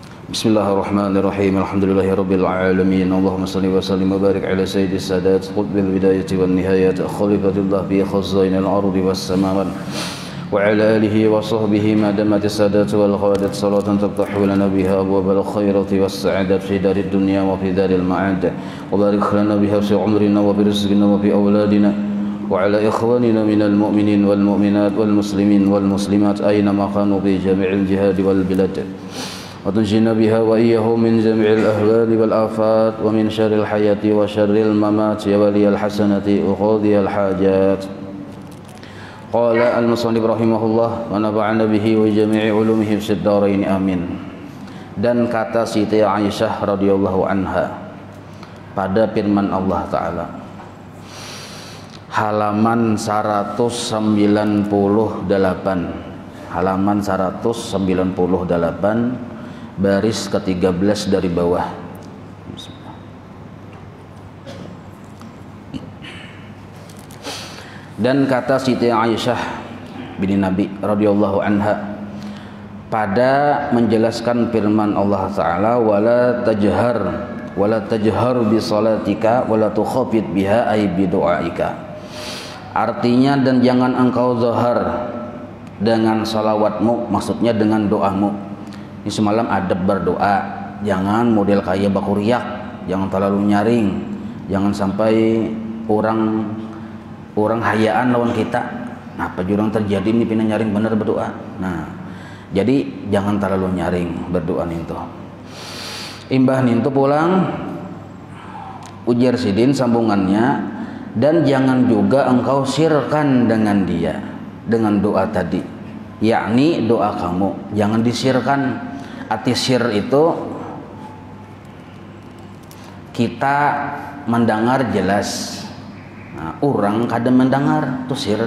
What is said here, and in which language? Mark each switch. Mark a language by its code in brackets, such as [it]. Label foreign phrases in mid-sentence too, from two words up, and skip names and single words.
[ar] بسم الله الرحمن الرحيم. الحمد لله رب العالمين. اللهم صل وسلم وبارك على سيد السادات قطب البدايات والنهايات خليفة الله بخزائن الأرض والسماوات وعلى آله وصحبه ما دامت السادات والقادات صلاة تفتح لنا بها أبواب الخيرات والسعادات في دار الدنيا وفي دار المعاد وبارك لنا بها في عمرنا وبرزقنا وفي أولادنا وعلى إخواننا من المؤمنين والمؤمنات والمسلمين والمسلمات أينما كانوا بجميع الجهات والبلاد وتنجينا بها وإياهم من جميع الأهوال والآفات ومن شر الحياة وشر الممات يا ولي الحسنة وقاضي الحاجات. قال المصنف رحمه الله ونفعنا به وجميع علومه في الدارين آمين. [id] Dan kata Siti Aisyah [ar] رضي الله عنها [id] pada firman [ar] الله تعالى, [id] halaman 198, halaman 198 baris ke-13 dari bawah. Dan kata Siti Aisyah binti Nabi [ar] رضي الله عنها [id] pada menjelaskan firman [ar] الله تعالى, ولا تجهر بصلاتك ولا تخافت بها أي بدعائك. [id] Artinya, dan jangan engkau zahar dengan salawatmu, maksudnya dengan doamu. [bjn] Ini semalam adab berdoa, jangan model kayak bakuriak, jangan terlalu nyaring, jangan sampai orang hayaan lawan kita. Nah, apa jurang terjadi ini pina nyaring bener berdoa. Nah, jadi jangan terlalu nyaring berdoa ninto. Imbah ninto pulang ujar sidin sambungannya, [id] dan jangan juga engkau sirkan dengan dia dengan doa tadi, yakni doa kamu jangan disirkan. Arti sir itu kita mendengar jelas, nah, orang kadang mendengar itu sir.